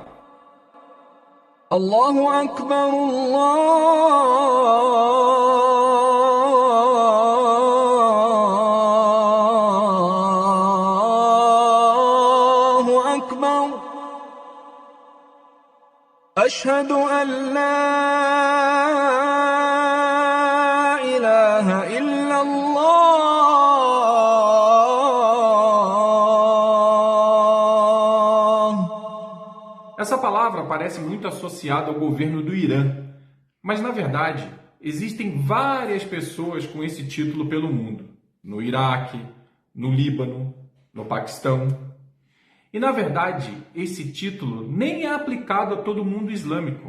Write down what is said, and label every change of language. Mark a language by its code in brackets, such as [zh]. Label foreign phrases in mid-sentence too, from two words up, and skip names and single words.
[ar] الله أكبر، الله أكبر. أشهد أن لا إله إلا الله. [pt] Essa palavra parece muito associada ao governo do Irã, mas na verdade existem várias pessoas com esse título pelo mundo, no Iraque, no Líbano, no Paquistão. E na verdade esse título nem é aplicado a todo mundo islâmico.